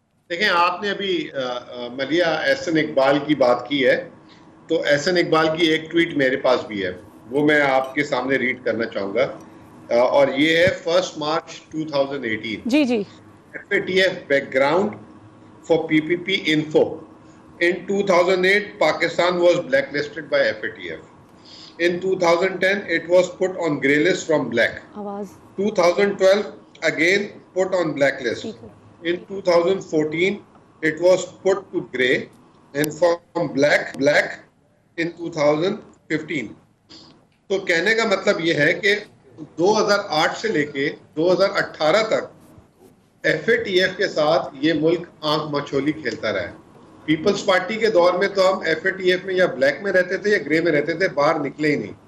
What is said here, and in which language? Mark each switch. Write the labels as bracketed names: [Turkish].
[Urdu] دیکھیں, آپ نے ابھی ملیہ احسن اقبال کی بات کی ہے, تو احسن اقبال کی ایک ٹویٹ میرے پاس بھی ہے, وہ میں آپ کے سامنے ریڈ کرنا چاہوں گا, اور یہ ہے 1 مارچ 2018. جی جی. [English] FATF background for PPP info. In 2008, Pakistan was blacklisted by FATF. In 2010, it was put on grey list from black. 2012, again put on blacklist. In 2014, it was put to grey, and from black in 2015. [Urdu] تو کہنے کا مطلب یہ ہے کہ 2008 سے لے کے 2018 تک FATF کے ساتھ یہ ملک آنکھ مچھولی کھیلتا رہا ہے. پیپلز پارٹی کے دور میں تو ہم FATF میں یا بلیک میں رہتے تھے یا گرے میں رہتے تھے, باہر نکلے ہی نہیں.